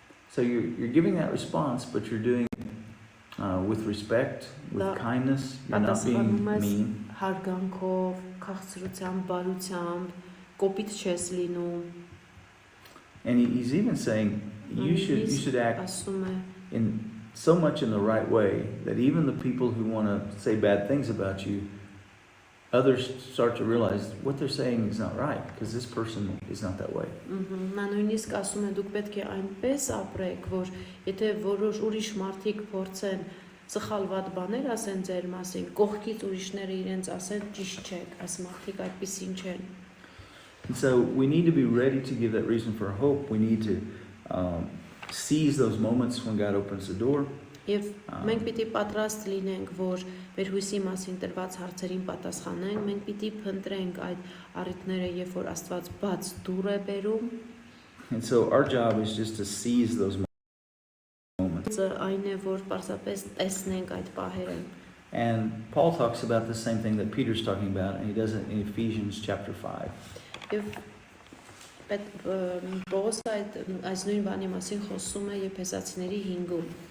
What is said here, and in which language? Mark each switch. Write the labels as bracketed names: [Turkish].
[English] So you're giving that response, but you're doing it with respect, with Da- kindness. You're not being mean. [Armenian] Հարգանքով, քաղցրությամբ, բարությամբ, կոպիտ չես լինում, [English] And he's even saying you should act [Armenian] ասում է, [English] in so much in the right way that even the people who want to say bad things about you, others start to realize what they're saying is not right because this person is not that way. [Armenian] Նա նույնիսկ ասում է դուք պետք է այնպես ապրեք, որ եթե որոշ ուրիշ մարդիկ փորձեն սխալ վատ բաներ ասեն ձեր մասին, կողքից ուրիշները իրենց ասեն ճիշտ չեք, այս մարդիկ այդպեսին չեն։ [English] And so we need to be ready to give that reason for hope. We need to seize those moments when God opens the door. [Armenian] Եվ մենք պիտի պատրաստ լինենք, որ մեր հույսի մասին տրված հարցերին պատասխանենք, մենք պիտի փնտրենք այդ առիթները, երբ որ Աստված բաց դուռ է բերում։ [English] And so our job is just to seize those moments. [Armenian] Այն է, որ պարզապես տեսնենք այդ պահերը։ [English] And Paul talks about the same thing that Peter's talking about, and he does it in Ephesians chapter 5. [Armenian] Եվ Պողոսը այս նույն բանի մասին խոսում է Եփեսացիների 5-ում։